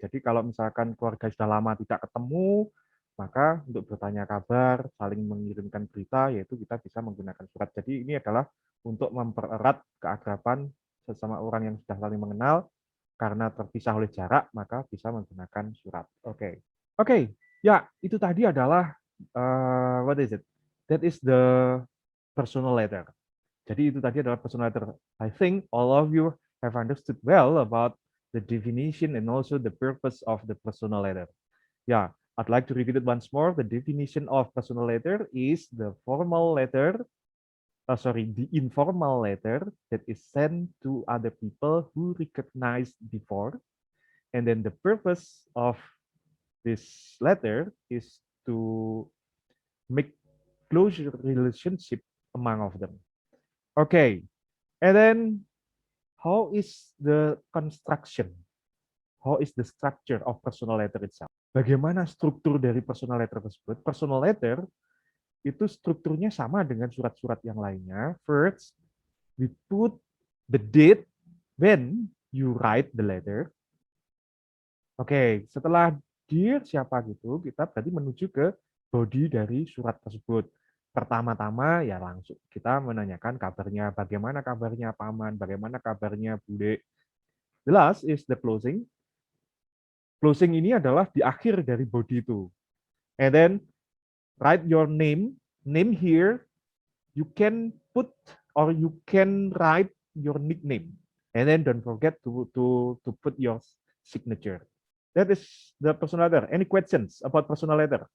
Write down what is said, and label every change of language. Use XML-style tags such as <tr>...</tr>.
<id>Jadi kalau misalkan keluarga sudah lama tidak ketemu, maka untuk bertanya kabar, saling mengirimkan berita, yaitu kita bisa menggunakan surat. Jadi ini adalah untuk mempererat keakraban sesama orang yang sudah saling mengenal, karena terpisah oleh jarak, maka bisa menggunakan surat. Oke. Ya, itu tadi adalah,</id> <en>what is it? That is the personal letter.</en> <id>Jadi itu tadi adalah personal letter.</id> <en>I think all of you have understood well about the definition and also the purpose of the personal letter. Yeah, I'd like to repeat it once more. The definition of personal letter is the the informal letter that is sent to other people who recognized before. And then the purpose of this letter is to make close relationship among of them. Okay, and then how is the construction? How is the structure of personal letter itself?</en> <id>Bagaimana struktur dari personal letter tersebut? Personal letter itu strukturnya sama dengan surat-surat yang lainnya.</id> <en>First, we put the date when you write the letter.</en> <id>Oke, setelah dear siapa gitu, kita berarti menuju ke body dari surat tersebut. Pertama-tama ya langsung kita menanyakan kabarnya, bagaimana kabarnya paman, bagaimana kabarnya bude.</id> <en>The last is the closing.</en> <id>Closing ini adalah di akhir dari body itu.</id> <en>And then write your name here. You can put or you can write your nickname. And then don't forget to put your signature. That is the personal letter. Any questions about personal letter?</en>